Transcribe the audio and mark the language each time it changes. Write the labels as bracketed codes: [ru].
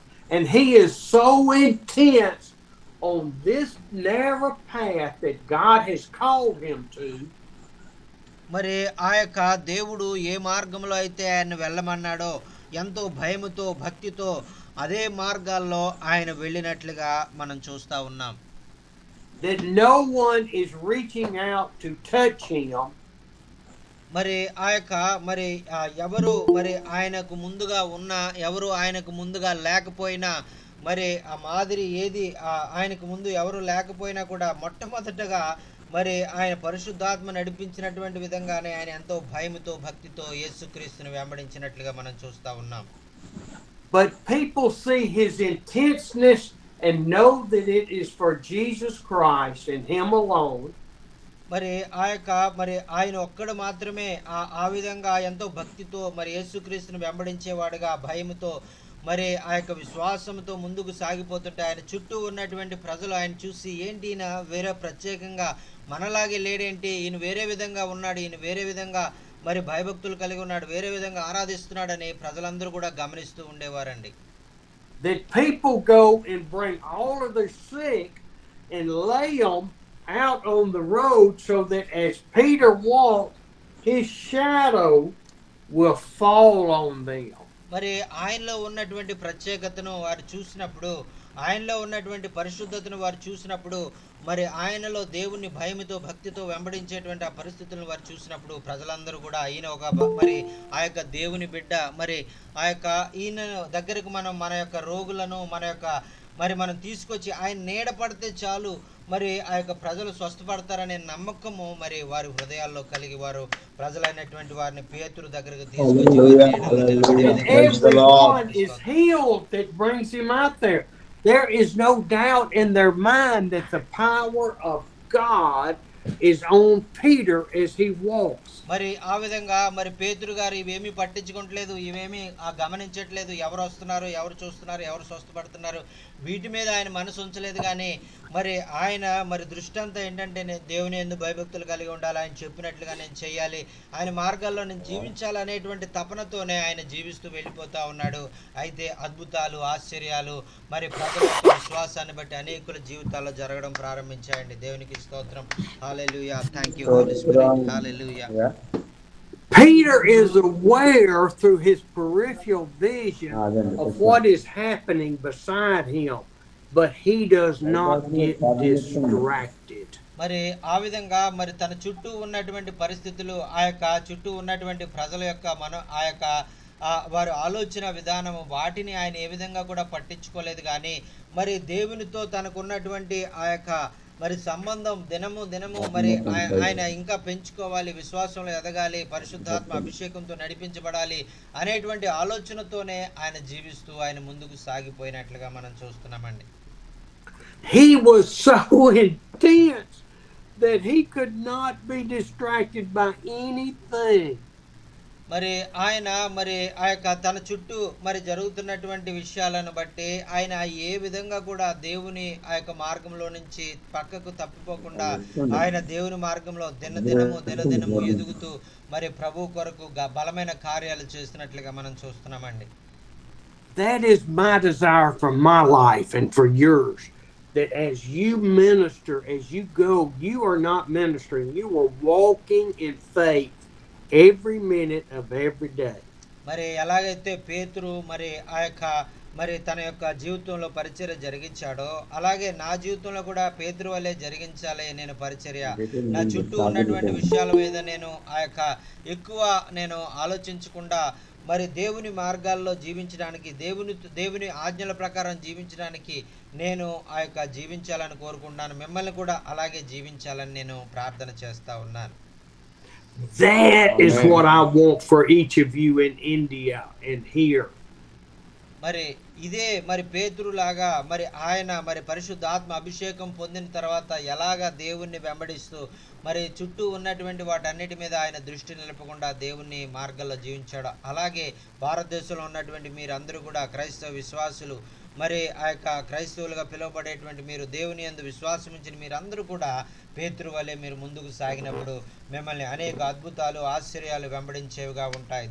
[en] And he is so intense on this narrow path that God has called him to. [te] మరి ఆ యొక్క దేవుడు ఏ మార్గంలో అయితే ఆయన వెళ్ళమన్నాడో ఎంతో భయముతో భక్తితో అదే మార్గాల్లో ఆయన వెళ్ళినట్లుగా మనం చూస్తా ఉన్నాం. [en] That no one is reaching out to touch him. [te] మరి ఆ యొక్క మరి ఎవరు మరి ఆయనకు ముందుగా ఉన్నా ఎవరు ఆయనకు ముందుగా లేకపోయినా మరి ఆ మాదిరి ఏది ఆయనకు ముందు ఎవరు లేకపోయినా కూడా మొట్టమొదటగా మరి ఆయన పరిశుద్ధాత్మ నడిపించినటువంటి విధంగానే ఆయన ఎంతో భయముతో భక్తితో యేసుక్రీస్తుని వెంబడించినట్లుగా మనం చూస్తా ఉన్నాం. [en] But people see his intenseness and know that it is for Jesus Christ and him alone. [te] మరి ఆ యొక్క మరి ఆయన ఒక్కడు మాత్రమే ఆ విధంగా ఎంతో భక్తితో మరి యేసుక్రీస్తుని వెంబడించేవాడుగా భయముతో మరి ఆ యొక్క విశ్వాసంతో ముందుకు సాగిపోతుంటే ఆయన చుట్టూ ఉన్నటువంటి ప్రజలు ఆయన చూసి ఏంటి ఈయన వేరే ప్రత్యేకంగా మనలాగే లేడేంటి, ఈయన వేరే విధంగా ఉన్నాడు, ఈయన వేరే విధంగా మరి భయభక్తులు కలిగి ఉన్నాడు, వేరే విధంగా ఆరాధిస్తున్నాడని ప్రజలందరూ కూడా గమనిస్తూ ఉండేవారండి. [en] That people go and bring all of their sick and lay them out on the road so that as Peter walked, his shadow will fall on them. [te] మరి ఆయనలో ఉన్నటువంటి ప్రత్యేకతను వారు చూసినప్పుడు, ఆయనలో ఉన్నటువంటి పరిశుద్ధతను వారు చూసినప్పుడు, మరి ఆయనలో దేవుని భయముతో భక్తితో వెంబడించేటువంటి ఆ పరిస్థితులను వారు చూసినప్పుడు ప్రజలందరూ కూడా ఈయన ఒక మరి ఆ యొక్క దేవుని బిడ్డ, మరి ఆ యొక్క ఈయన దగ్గరకు మన యొక్క రోగులను మనం తీసుకొచ్చి ఆయన నీడ పడితే చాలు మరి ఆ యొక్క ప్రజలు స్వస్థపడతారనే నమ్మకము మరి వారి హృదయాల్లో కలిగి వారు ప్రజలైనటువంటి వారిని పేతురు దగ్గరకు తీసుకొచ్చి [en] everyone is healed that brings him out there. There is no doubt in their mind that the power of God is on Peter as he walks. [te] మరి ఆ విధంగా మరి పేతురు గారు ఇవేమీ పట్టించుకోవట్లేదు, ఇవేమీ గమనించట్లేదు, ఎవరు వస్తున్నారు, ఎవరు చూస్తున్నారు, ఎవరు స్వస్థపడుతున్నారు, వీటి మీద ఆయన మనసు ఉంచలేదు. కానీ మరి ఆయన మరి దృష్టి అంతా ఏంటంటే దేవుని యందు భయభక్తులు కలిగి ఉండాలి, ఆయన చెప్పినట్లుగా నేను చేయాలి, ఆయన మార్గాల్లో నేను జీవించాలి అనేటువంటి తపనతోనే ఆయన జీవిస్తూ వెళ్ళిపోతా ఉన్నాడు. అయితే అద్భుతాలు, ఆశ్చర్యాలు మరి ప్రజల యొక్క విశ్వాసాన్ని బట్టి అనేకుల జీవితాల్లో జరగడం ప్రారంభించాయండి. దేవునికి స్తోత్రం. హల్లెలూయా. [en] Thank you Holy Spirit. [te] Hallelujah. [en] Peter is aware through his peripheral vision of what is happening beside him, but he does not get distracted. [te] మరి ఆ విధంగా మరి తన చుట్టూ ఉన్నటువంటి పరిస్థితులు, ఆ యొక్క చుట్టూ ఉన్నటువంటి ప్రజల యొక్క ఆ యొక్క వారి ఆలోచన విధానము, వాటిని ఆయన ఏ విధంగా కూడా పట్టించుకోలేదు. కానీ మరి దేవునితో తనకున్నటువంటి ఆ యొక్క మరి సంబంధం దినము మరి ఆయన ఇంకా పెంచుకోవాలి, విశ్వాసంలో ఎదగాలి, పరిశుద్ధాత్మ అభిషేకంతో నడిపించబడాలి అనేటువంటి ఆలోచనతోనే ఆయన జీవిస్తూ ఆయన ముందుకు సాగిపోయినట్లుగా మనం చూస్తున్నామండి. [en] He was so intense that he could not be distracted by anything. [te] మరి ఆయన మరి ఆ యొక్క తన చుట్టూ మరి జరుగుతున్నటువంటి విషయాలను బట్టి ఆయన ఏ విధంగా కూడా దేవుని ఆ యొక్క మార్గంలో నుంచి పక్కకు తప్పిపోకుండా ఆయన దేవుని మార్గంలో దినదినము ఎదుగుతూ మరి ప్రభు కొరకు బలమైన కార్యాలు చేస్తున్నట్లుగా మనం చూస్తున్నామండి. [en] That is my desire for my life and for yours, that as you minister, as you go, you are not ministering, you are walking in faith every minute of every day. [te] మరి ఎలాగైతే పేతురు మరి ఆ యొక్క మరి తన యొక్క జీవితంలో పరిచర్య జరిగించాడో, అలాగే నా జీవితంలో కూడా పేతురు వల్లే జరిగించాలి నేను పరిచర్య. నా చుట్టూ ఉన్నటువంటి విషయాల మీద నేను ఆ యొక్క ఎక్కువ నేను ఆలోచించకుండా మరి దేవుని మార్గాల్లో జీవించడానికి, దేవుని ఆజ్ఞల ప్రకారం జీవించడానికి నేను ఆ యొక్క జీవించాలని కోరుకుంటున్నాను. మిమ్మల్ని కూడా అలాగే జీవించాలని నేను ప్రార్థన చేస్తా ఉన్నాను. [en] That is what I want for each of you in India and here. [te] మరి ఇదే మరి పేతురు లాగా మరి ఆయన మరి పరిశుద్ధాత్మ అభిషేకం పొందిన తర్వాత ఎలాగా దేవుణ్ణి వెంబడిస్తూ మరి చుట్టూ ఉన్నటువంటి వాటన్నిటి మీద ఆయన దృష్టి నిలపకుండా దేవుని మార్గంలో జీవించాడు, అలాగే భారతదేశంలో ఉన్నటువంటి మీరందరూ కూడా క్రైస్తవ విశ్వాసులు, మరి ఆ యొక్క క్రైస్తవులుగా పిలువబడేటువంటి మీరు, దేవుని యందు విశ్వాసం ఉంచిన మీరందరూ కూడా పేతురు వలె మీరు ముందుకు సాగినప్పుడు మిమ్మల్ని అనేక అద్భుతాలు, ఆశ్చర్యాలు వెంబడించేవిగా ఉంటాయి.